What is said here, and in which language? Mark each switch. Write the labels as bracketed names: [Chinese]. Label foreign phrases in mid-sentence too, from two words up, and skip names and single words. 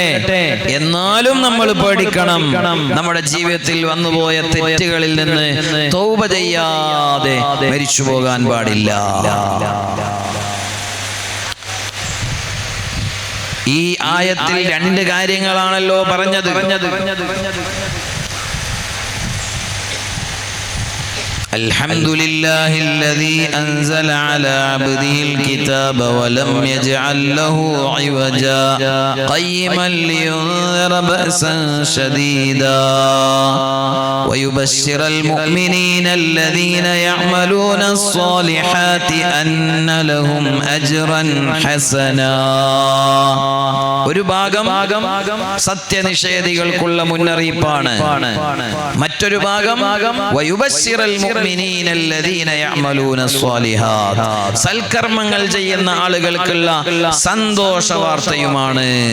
[Malayalam] എന്നാലും നമ്മൾ പേടിക്കണം, നമ്മുടെ ജീവിതത്തിൽ വന്നുപോയ തെറ്റുകളിൽ നിന്ന് തൗബ ചെയ്യാതെ മരിച്ചു പോകാൻ പാടില്ല. ഈ ആയത്തിൽ 2 കാര്യങ്ങളാണല്ലോ പറഞ്ഞത്. [Arabic] الحمد لله الذي أنزل على عبده الكتاب ولم يجعل له عوجا قيما لينذر بأسا شديدا ويبشر المؤمنين الذين يعملون الصالحات أن لهم أجرا حسنا. [Malayalam] ഒരു ഭാഗം സത്യനിഷേധികൾക്കുള്ള മുന്നറിയിപ്പാണ്. മറ്റൊരു ഭാഗം [Arabic] ويبشر المؤمنين الذين يعملون الصالحات, [Malayalam] സൽക്കർമ്മങ്ങൾ ചെയ്യുന്ന ആളുകൾക്കുള്ള സന്തോഷ വാർത്തയുമാണ്.